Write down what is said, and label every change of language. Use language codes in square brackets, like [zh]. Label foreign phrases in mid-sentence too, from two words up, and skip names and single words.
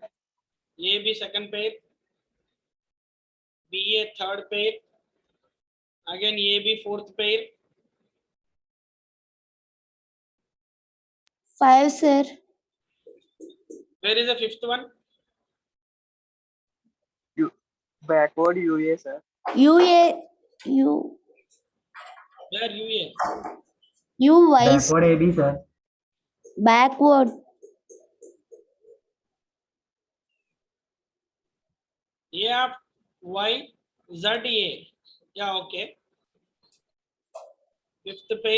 [en] AB second pair. BA third pair. Again AB fourth pair. 5, sir. Where is the fifth one? Backward UA, sir. UA. U. Where UA? UY. Backward AB, sir. Backward. A of Y Z A. Yeah, okay. Fifth pair.